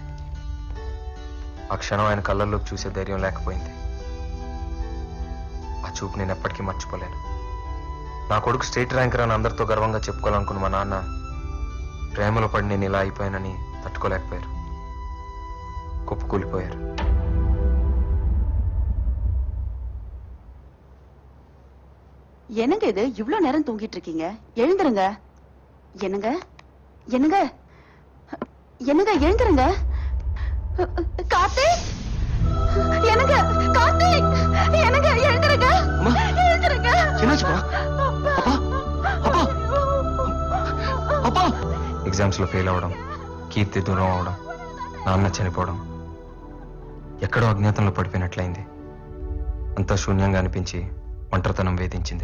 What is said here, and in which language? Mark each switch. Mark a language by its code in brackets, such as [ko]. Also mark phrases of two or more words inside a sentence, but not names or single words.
[te] ఆ క్షణం ఆయన కళ్ళల్లోకి చూసే ధైర్యం లేకపోయింది. ఆ చూపు నేను ఎప్పటికీ మర్చిపోలేను. నా కొడుకు [en] state ranker [te] అని అందరితో గర్వంగా చెప్పుకోవాలనుకున్న మా నాన్న ప్రేమలో పడి నేను ఇలా అయిపోయానని తట్టుకోలేకపోయారు. కుప్పకూలిపోయారు. [ta] என்னங்க இது இவ்ளோ நேரம் தூங்கிட்டு இருக்கீங்க? எழுந்துருங்க. என்னங்க என்னங்க என்னங்க எழுந்துருங்க. கார்த்திக், என்னங்க கார்த்திக், என்னங்க எழுந்துருங்க. எழுந்துருங்க. [te] ఎగ్జామ్స్లో ఫెయిల్ అవ్వడం, కీర్తి దూరం అవడం, నాన్న చనిపోవడం, ఎక్కడో అజ్ఞాతంలో పడిపోయినట్లయింది. అంతా శూన్యంగా అనిపించి ఒంటరితనం వేధించింది.